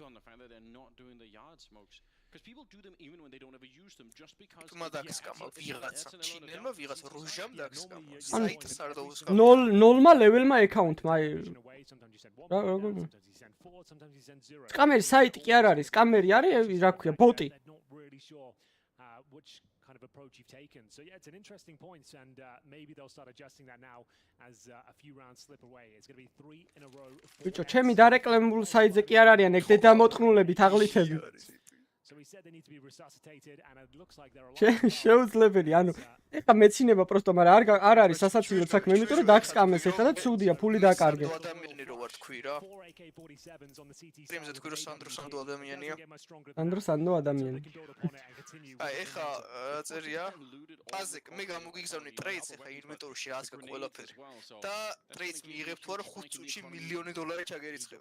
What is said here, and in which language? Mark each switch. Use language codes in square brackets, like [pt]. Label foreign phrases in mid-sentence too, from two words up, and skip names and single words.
[ka] თუმა დაგსკამა ვიღაცა ჩინელმა ვიღაცა როჟამ დაგსკამა საიტს არ დაუსკამა 0-მა ლეველმა აკაუნტმა აი როგორ სკამერი საიტი კი არ არის სკამერი არის რა ქვია ბოტი [en] kind of approach you've taken. So yeah, it's an interesting point and maybe they'll start adjusting that now as a few rounds slip away. It's going to be 3 in a row. [ka] ბიჭო, ჩემი დარეკლამებული საიტზე კი არ არიან ეგ დედამოწყნულები თაღლითები. [en] So we said they need to be resuscitated and it looks like they're alive. [ka] შეუძლებელი, ანუ ეხა მეცინება პროსტო, მაგრამ არ არის სასაცილო საქმე, იმიტომ რომ დაგსკამეს ეხლა და ცუდია, ფული დაკარგე. ადამიანი რო ვარ თქვი რა. პრემზე თქვი რომ სანდრო ადამიანია. სანდრო ადამიანი. აი ეხა წერია პაზეკ მე გამოგიგზავნე ტრეიდს ეხა ინვენტორში ასკა ყველაფერი და ტრეიდს მიიღებ თუ არა 5 წუთში $1,000,000 ჩაგერიცხება.